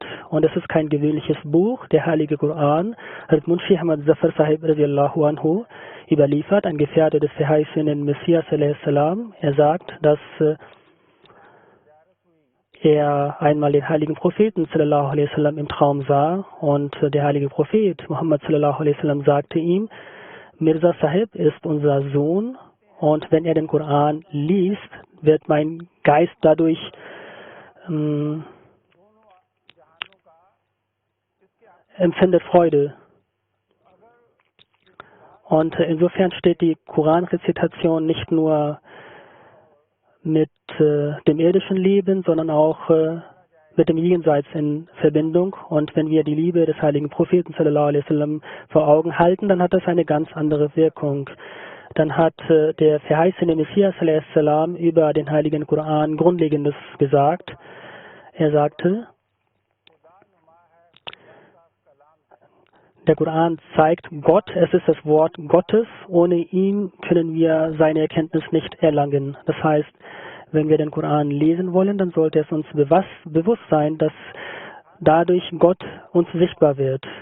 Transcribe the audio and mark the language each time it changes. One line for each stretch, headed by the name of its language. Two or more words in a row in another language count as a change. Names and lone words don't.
German: Und es ist kein gewöhnliches Buch, der heilige Koran. Munshi Ahmad Zafar Sahib
Arabic: رضي الله عنه
German: überliefert, ein Gefährte des verheißenen Messias salam. Er sagt, dass er einmal den heiligen Propheten
Arabic: صلى الله عليه وسلم
German: im Traum sah und der heilige Prophet Muhammad
Arabic: صلى الله عليه وسلم
German: sagte ihm, Mirza Sahib ist unser Sohn und wenn er den Koran liest, wird mein Geist dadurch empfindet Freude. Und insofern steht die Koranrezitation nicht nur mit dem irdischen Leben, sondern auch mit dem Jenseits in Verbindung. Und wenn wir die Liebe des heiligen Propheten
Arabic: صلى الله عليه وسلم
German: vor Augen halten, dann hat das eine ganz andere Wirkung. Dann hat der verheißene Messias
Arabic: صلى الله عليه وسلم
German: über den heiligen Koran Grundlegendes gesagt. Er sagte, der Koran zeigt Gott, es ist das Wort Gottes, ohne ihn können wir seine Erkenntnis nicht erlangen. Das heißt, wenn wir den Koran lesen wollen, dann sollte es uns bewusst sein, dass dadurch Gott uns sichtbar wird.